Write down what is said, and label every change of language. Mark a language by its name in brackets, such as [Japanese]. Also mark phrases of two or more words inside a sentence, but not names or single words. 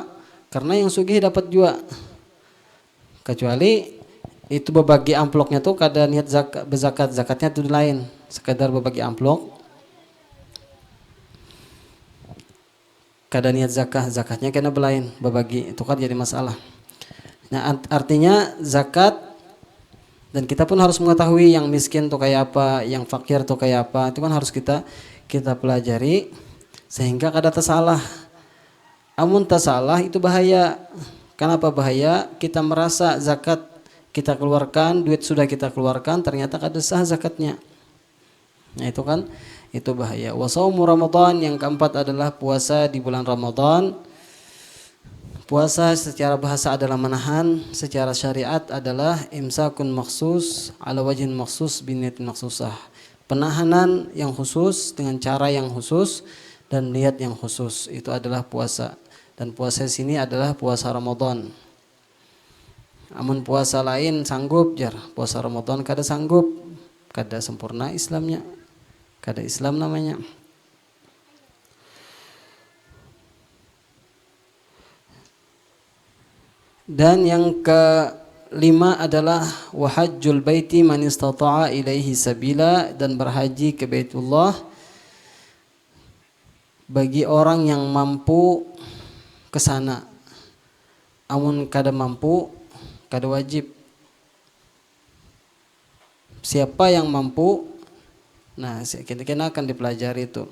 [Banjar] Karena yang sugih dapat juga. Kecuali itu berbagi amploknya tuh kada niat berzakat, zakatnya itu lain. Sekadar berbagi amplok, kada niat zakatnya kena belain berbagi, itu kan jadi masalah. [Indonesian] Nah, artinya zakat, dan kita pun harus mengetahui yang miskin tuh kayak apa, yang fakir tuh kayak apa, itu kan harus kita pelajari sehingga kada tersalah. [Banjar] Amun tersalah itu bahaya. [Indonesian] Kenapa bahaya? Kita merasa zakat kita keluarkan, duit sudah kita keluarkan, ternyata kada sah zakatnya. Nah, itu kan itu bahaya. [Arabic] وصوم رمضان, [Indonesian] yang keempat adalah puasa di bulan Ramadan. Puasa secara bahasa adalah menahan, secara syariat adalah [Arabic] إمساك مخصوص على وجه مخصوص بنية مخصوصة. [Indonesian] Penahanan yang khusus dengan cara yang khusus dan niat yang khusus, itu adalah puasa. Dan puasa sini adalah puasa Ramadan. [Banjar] Amun puasa lain sanggup jar, puasa Ramadan kada sanggup, kada sempurna Islamnya, kada Islam namanya. [Indonesian] Dan yang 5 adalah [Arabic] وحج البيت من استطاع إليه سبيلا, [Indonesian] dan berhaji ke Baitullah bagi orang yang mampu ke sana. [Banjar] Amun kada mampu kada wajib. [Indonesian] Siapa yang mampu, nah kita akan dipelajari itu.